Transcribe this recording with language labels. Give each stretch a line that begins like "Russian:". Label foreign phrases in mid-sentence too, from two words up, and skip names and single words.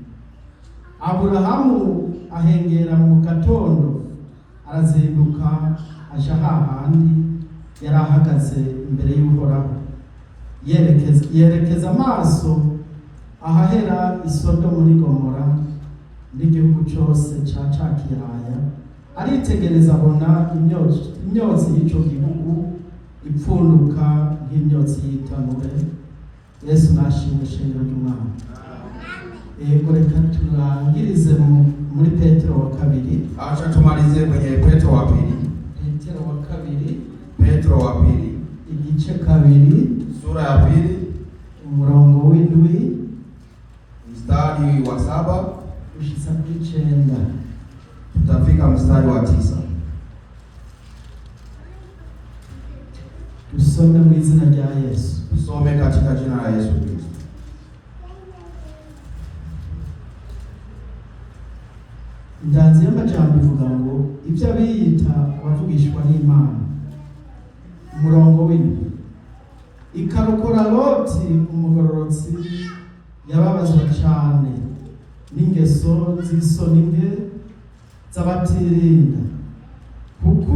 Rundi: Aburahamu ahengera mu gatondo, arazinduka aja hahandi yari ahagaze imbere y'Uhoraho, yerekeza amaso ahahera Isodomu n'i Gomora n'igihugu cose ca kiyaya, aritegereza abona imyotsi y'ico gihugu ipfunduka nk'imyotsi y'itanure. Yesu nashimwe shingiro ry'Umwana. Ego reka turangirize muri Petero wa kabiri.
Swahili: Acha tumalize kwenye Petro wa pili.
Rundi: Petero wa kabiri.
Swahili: Petro wa pili.
Rundi: Igice kabiri.
Swahili: Sura ya pili.
Rundi: Umurongo w'indwi.
Swahili: Mstari wa 7.
Rundi: Gushitsa kuri 9.
Swahili: Tutafika mstari wa 9.
Rundi: Tusome mu izina rya Yesu.
Swahili: Tusome katika jina la Yesu Kristo.
Rundi: Indanzi y'amajambo ivuga ngo ibyo abiyita abavugishwa n'Imana. Umurongo w'indwi. Ikarokora Loti umugororotsi yababazwa cyane n'ingeso z'isoni nke z'abatirinda, kuko